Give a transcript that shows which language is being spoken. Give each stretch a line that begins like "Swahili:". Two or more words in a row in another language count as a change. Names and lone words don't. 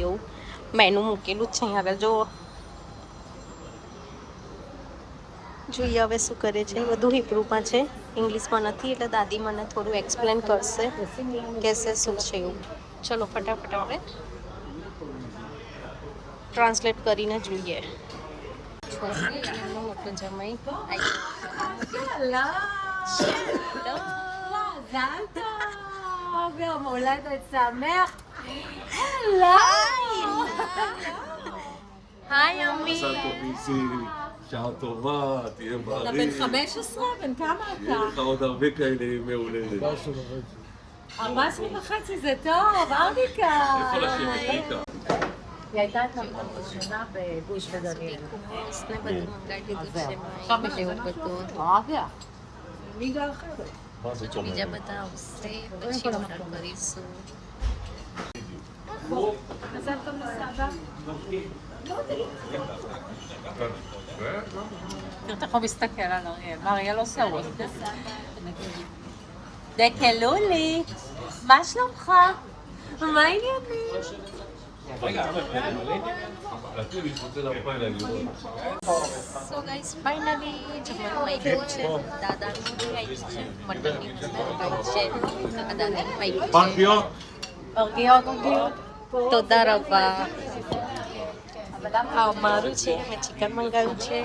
Gujarati: એવું મેનુ મૂકેલું જ છે અહીં આગળ, જો જોઈએ હવે શું કરે છે. બધું હિબ્રુમાં છે, ઇંગ્લિશમાં નથી, એટલે દાદી મને થોડું એક્સપ્લેન કરશે કહેશે શું છે એવું. ચલો ફટાફટ આપણે ટ્રાન્સલેટ કરીને જોઈએ. મોટો જમાઈ
Hebrew: יום הולדת שמח. היי יומי. מזל טוב איזי, שעה טובה, תהיה אתה בריא. בן 15? בן כמה יהיה אתה? לך עוד הרבה כאלה ימי הולדת. 14.5 זה טוב, ארדיקה. איפה לשבת ריקה? היא הייתה אצלנו ראשונה בגוש וגליל. מי גר אחרת?
Gujarati: બીજા બધા આવશે પછી ઓર્ડર કરીશું.
Hebrew: מזל טוב לסבא. אתה יכול להסתכל על אריאל, ואריאל עושה עוד. דקלולי, מה שלומך? מה העניינים?
English: So guys, finally,
Gujarati: જમવાનું આવી ગયું છે. દાદાનું આવી છે, મટનની છે, દાદાની આવી છે. તોતા રવા. આ મારું છે, મેં ચિકન મંગાવ્યું છે.